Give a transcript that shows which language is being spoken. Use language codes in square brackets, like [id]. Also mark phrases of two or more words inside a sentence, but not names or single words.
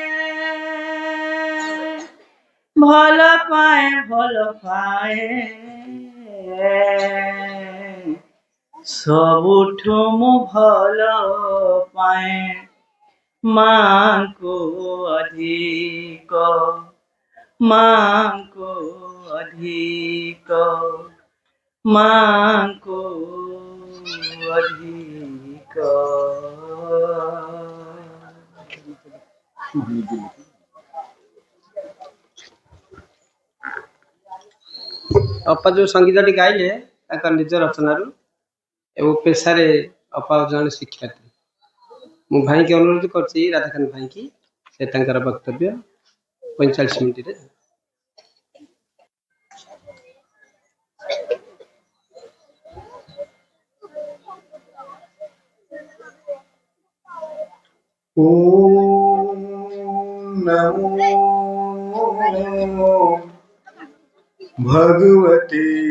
[or] ଭଲ ପାଏ ସବୁଠୁ ମୁଁ ଭଲ ପାଏ ମାଁ କୁ ଅଧିକ ମାଁ କୁ ଅଧିକ ମାଁ କୁ ଅଧିକ ଅପା ଯୋଉ ସଙ୍ଗୀତଟି ଗାଇଲେ ତାଙ୍କ ନିଜ ରଚନାରୁ ଏବଂ ପେଶାରେ ଅପା ଜଣେ ଶିକ୍ଷାର୍ଥୀ। ମୁଁ ଭାଇକି ଅନୁରୋଧ କରୁଛି ରାଧାକାନ୍ତ ଭାଇକି ସେ ତାଙ୍କର ବକ୍ତବ୍ୟ 45 ମିନିଟରେ [sa] ओम नमो भगवते